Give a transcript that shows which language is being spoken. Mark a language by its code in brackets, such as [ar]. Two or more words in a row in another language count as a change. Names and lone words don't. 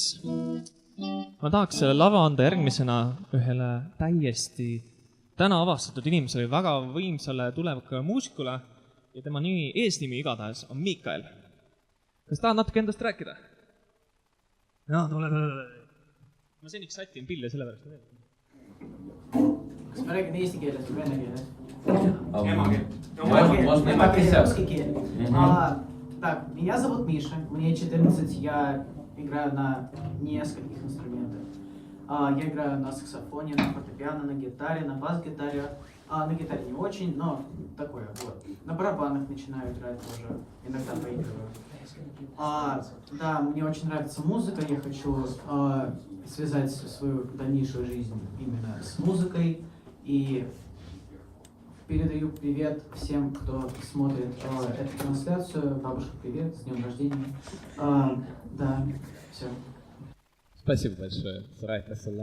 [et] Ma tahaks selle lava anda järgmisena ühele täiesti täna avastatud inimesele, väga võimsale tulevakale muusikule ja tema nimi, eesnimi igatahes on Mikael. Kas tahad natuke endast rääkida? Jaa, tule. Ma seniks sätin pille selle pärast. Kas ma räägin eesti keeles või vene keeles? [ru] Русский [et] кель. [ru] Так, меня зовут Миша, мне 14, я играю на нескольких инструментах. Я играю на саксофоне, на фортепиано, на гитаре, на бас-гитаре. На гитаре не очень, но такое вот. На барабанах начинаю играть тоже, иногда поигрываю. Да, мне очень нравится музыка, я хочу связать свою дальнейшую жизнь именно с музыкой. И передаю привет всем, кто смотрит эту трансляцию. Бабушка, привет, с днем рождения. Да, все. Спасибо большое, [et] aitäh sulle.